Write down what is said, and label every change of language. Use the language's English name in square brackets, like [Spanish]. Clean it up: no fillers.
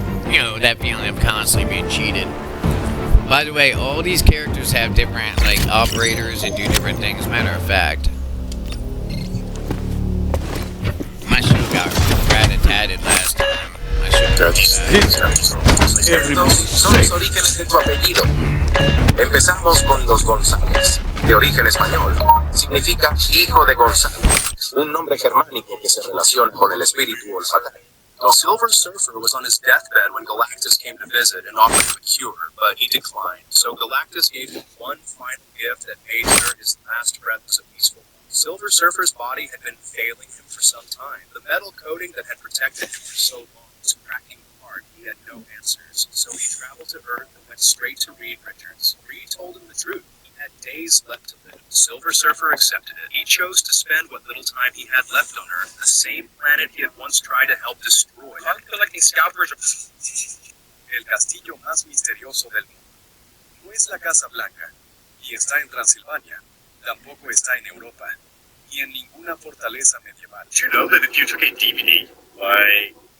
[English] you know, that feeling of constantly being cheated. By the way, all these characters have different, like, operators and do different things. Matter of fact, my show got rat-a-tatted last time. I should have [Spanish] Estos son los orígenes de tu apellido. Empezamos con los González, de origen español. Significa hijo de Gonzalo, un nombre germánico que se relaciona con el espíritu olfatario. [English] The Silver Surfer was on his deathbed when Galactus came to visit and offered him a cure, but he declined. So Galactus gave him one final gift that made sure his last breath was a peaceful one. Silver Surfer's body had been failing him for some time. The metal coating that had protected him for so long was cracking apart. He had no answers, so he traveled to Earth and went straight to Reed Richards. Reed told him the truth. He had days left to live. Silver Surfer accepted it. He chose to spend what little time he had left on Earth, the same planet he had once tried to help destroy. I'm collecting scalpers. [Spanish] El castillo más misterioso del mundo. No es la Casa Blanca, y está en Transilvania. Tampoco está en Europa, y en ninguna fortaleza medieval. [English] Did you know that if you took a DVD, why...